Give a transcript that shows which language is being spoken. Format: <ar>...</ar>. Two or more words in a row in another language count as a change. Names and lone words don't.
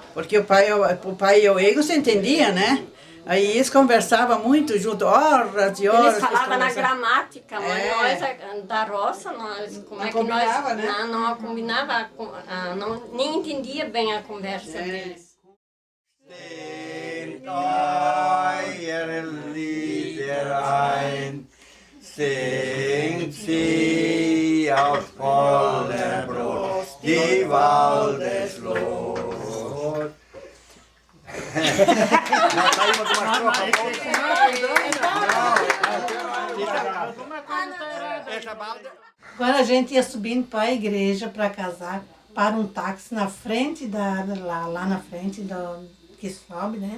<pt>Porque o pai e o Egon se entendiam, né? Aí eles conversavam muito junto, horas e horas. Eles falavam na gramática, mas nós da roça, como é que nós né? Não combinava, nem entendia bem a conversa deles.</pt> <de>Singt sie aus voller Brust die Waldesloh.</de> <pt>Nós saímos de uma estrofa. Quando a gente ia subindo para a igreja para casar, para um táxi na frente lá na frente que sobe, né?</pt>